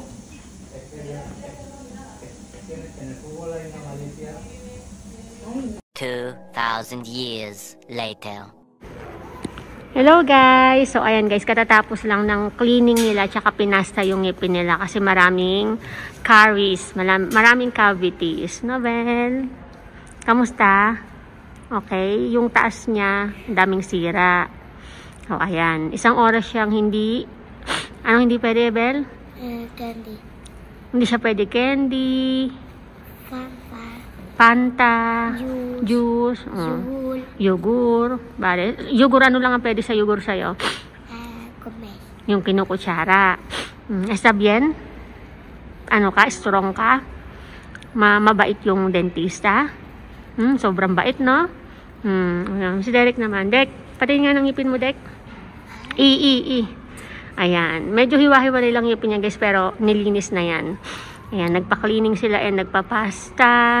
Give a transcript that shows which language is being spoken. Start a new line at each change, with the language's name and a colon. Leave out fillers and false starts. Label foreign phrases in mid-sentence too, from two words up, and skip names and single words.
Spanish: Es que en el fútbol hay una malicia.
English: 2,000 years later. Hello guys!
Filipino: So ayan guys, katatapos lang ng cleaning nila tsaka pinasta yung ngipin nila kasi maraming caries, maraming cavities. Novel? Kamusta? Okay, yung taas niya, daming sira. So ayan, isang oras siyang hindi, anong hindi pwede, Bel? Candy. Hindi siya pwede candy, Fanta, juice, yogur. Bale, yogur ano lang ang pwede sa yogur sa'yo? Yung kinukutsara.
Spanish: Está bien?
Filipino: Ano ka? Strong ka? Mabait yung dentista? Sobrang bait, no? Si Derek naman. Dek, pati nga ng ngipin mo, Dek. Ayan. Medyo hiwa-hiwalay lang ngipin niya, guys, pero nilinis na yan. Ayan, nagpa-cleaning sila and nagpa-pasta.